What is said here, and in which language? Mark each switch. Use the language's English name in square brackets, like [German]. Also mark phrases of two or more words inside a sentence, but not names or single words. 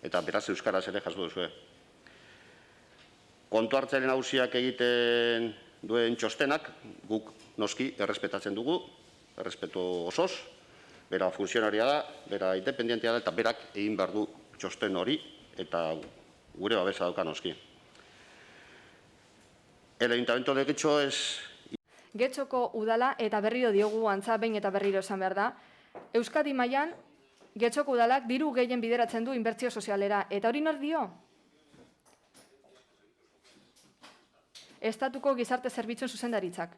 [Basque] eta beraz euskaraz ere jaso duzue. Kontu hartzaren nagusiak egiten duen txostenak, guk noski errespetatzen dugu, errespetu osoz, bera funtzionaria da, bera independentia da, eta berak egin behar du txosten hori, eta gure babesa dauka noski. [Spanish] El Ayuntamiento de Getxo [Basque] Getxoko udala, eta berriro diogu antza behin eta berriro esan behar da, Euskadi mailan Getxoko udalak diru gehien bideratzen du inbertsio sozialera, eta hori nor dio? Estatuko gizarte zerbitzuen zuzendaritzak.